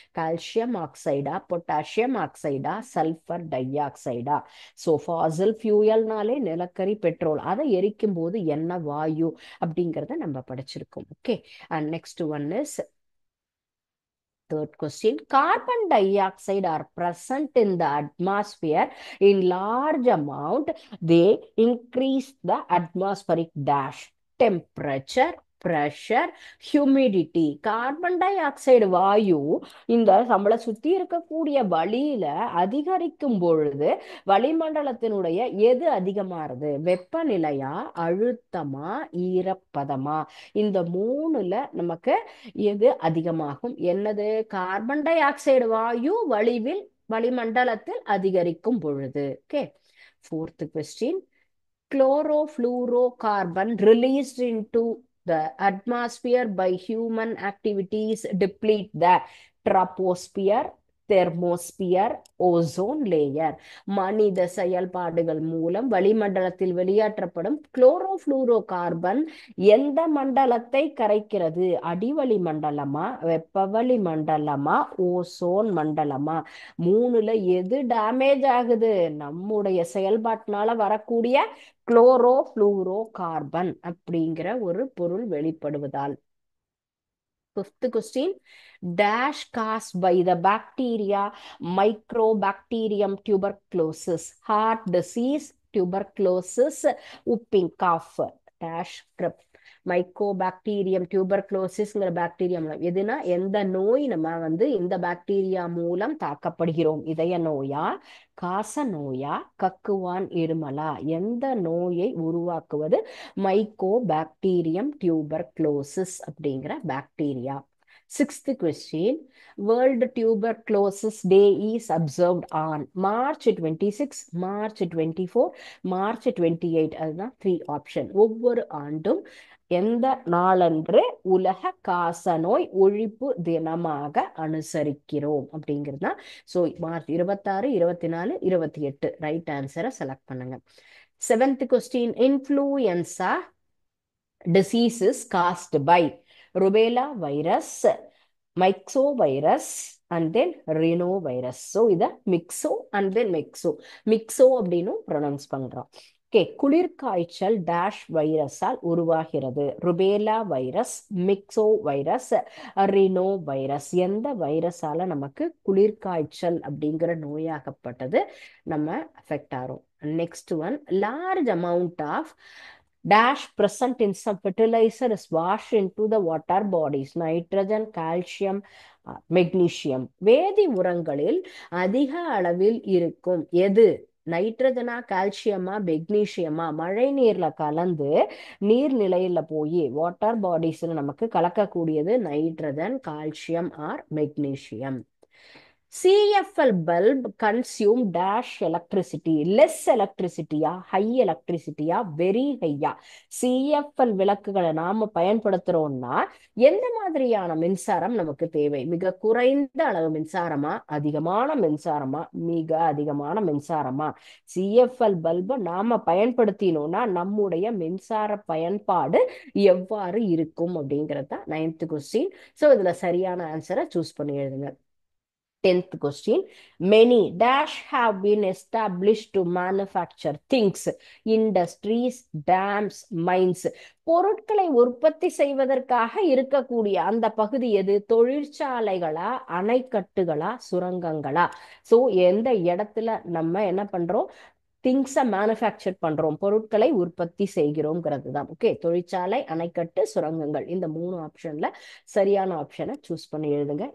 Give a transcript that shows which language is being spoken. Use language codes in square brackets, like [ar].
[ta] Calcium ஆக்சைடா, potassium ஆக்சைடா, sulphur tie ஆக்சைடா? So Fazil ஃபியூயல்னாலே நிலக்கரி, petrol, அதை எரிக்கும் போது என்ன வாயு அப்படிங்கிறத நம்ம படிச்சிருக்கோம். [en] Okay, and next one is third question. Carbon dioxide are present in the atmosphere in large amount. They increase the atmospheric dash temperature, pressure, humidity. [ta] Carbon di oxide வாயு இந்த நம்மளை சுத்தி இருக்கக்கூடிய வளியில அதிகரிக்கும் பொழுது வளிமண்டலத்தினுடைய எது அதிகமாறுது? வெப்பநிலையா, அழுத்தமா, ஈரப்பதமா? இந்த 3ல நமக்கு எது அதிகமாகும்? என்னது? கார்பன் டை ஆக்சைடு வாயு வளிமண்டலத்தில் அதிகரிக்கும் பொழுது. [en] Okay, fourth question. Chlorofluorocarbon released into the atmosphere by human activities deplete the troposphere, thermosphere, ozone layer. [ta] மனித செயல்பாடுகள் மூலம் வளிமண்டலத்தில் வெளியேற்றப்படும் குளோரோஃப்ளூரோ கார்பன் எந்த மண்டலத்தை கரைக்கிறது? அடிவளி மண்டலமா, வெப்பவளி மண்டலமா, ஓசோன் மண்டலமா? 3ல எது டேமேஜ் ஆகுது? நம்முடைய செயல்பாட்டினால வரக்கூடிய குளோரோஃப்ளூரோ கார்பன் அப்படிங்கிற ஒரு பொருள் வெளிப்படுவதால். [en] Fifth question, dash caused by the bacteria Mycobacterium tuberculosis, heart disease, tuberculosis, whooping cough. [ta] Dash Mycobacterium டியூபர்குலோசிஸ்ங்கிற bacteria மூலம் எதுனா எந்த நோய் நம்ம வந்து இந்த பாக்டீரியா மூலம் தாக்கப்படுகிறோம்? இதய நோயா, காச நோயா, கக்குவான் இருமலா? எந்த நோயை உருவாக்குவது மைக்கோபாக்டீரியம் டியூபர்குலோசிஸ் அப்படிங்கிற bacteria? [en] Sixth question, World Tuberculosis Day is observed on March 26, March 24, March 28. [ta] அதுதான் 3 ஆப்ஷன். ஒவ்வொரு ஆண்டும் எந்த நாளன்று உலக காசநோய் ஒழிப்பு தினமாக அனுசரிக்கிறோம் அப்படிங்கிறது தான். ஸோ மார்ச் 26, 24, 28 ரைட் ஆன்சரை செலக்ட் பண்ணுங்க. [en] Seventh question, influenza diseases caused by rubella virus, myxovirus, and then rhinovirus. [ta] So இத மிக்ஸோ and then மிக்ஸோ அப்படின்னு ப்ரொனவுன்ஸ் பண்றோம். ஓகே, குளிர்காய்ச்சல் டேஷ் வைரஸால் உருவாகிறது. ருபேலா வைரஸ், மிக்ஸோ வைரஸ், ரினோ வைரஸ். எந்த வைரஸால நமக்கு குளிர்காய்ச்சல் அப்படிங்கிற நோயாகப்பட்டது நம்ம அஃபெக்ட் ஆகிறோம். [en] Next one, large amount of dash present in some fertilizer is washed into the water bodies. Nitrogen, calcium, magnesium. [ta] வேதி உரங்களில் அதிக அளவில் இருக்கும் எது? நைட்ரஜனா, கால்சியமா, மெக்னீசியமா மழை நீர்ல கலந்து நீர்நிலையில போய் வாட்டர் பாடிஸ்ல நமக்கு கலக்கக்கூடியது nitrogen, calcium R magnesium. [en] CFL bulb consume dash electricity, less electricity-யா, high electricity-யா, very high-யா? [ta] CFL விளக்குகளை நாம பயன்படுத்துறோம்னா எந்த மாதிரியான மின்சாரம் நமக்கு தேவை? மிக குறைந்த அளவு மின்சாரமா, அதிகமான மின்சாரமா, மிக அதிகமான மின்சாரமா? CFL பல்பை நாம பயன்படுத்தினோம்னா நம்முடைய மின்சார பயன்பாடு எவ்வாறு இருக்கும் அப்படிங்கிறது தான் 9th கொஸ்டின். ஸோ இதுல சரியான ஆன்சரை சூஸ் பண்ணி எழுதுங்க. [en] 10th question, many dash have been established to manufacture things, industries, dams, mines. [ta] பொருட்களை உற்பத்தி செய்வதற்காக இருக்கக்கூடிய அந்த பகுதி எது? தொழிற்சாலைகளா, அணைக்கட்டுகளா, சுரங்கங்களா? ஸோ எந்த இடத்துல நம்ம என்ன பண்றோம்? திங்ஸை மேனுஃபேக்சர் பண்றோம், பொருட்களை உற்பத்தி செய்கிறோம்ங்கிறது தான். ஓகே, தொழிற்சாலை, அணைக்கட்டு, சுரங்கங்கள். இந்த 3 ஆப்ஷன்ல சரியான ஆப்ஷனை சூஸ் பண்ணி எழுதுங்க.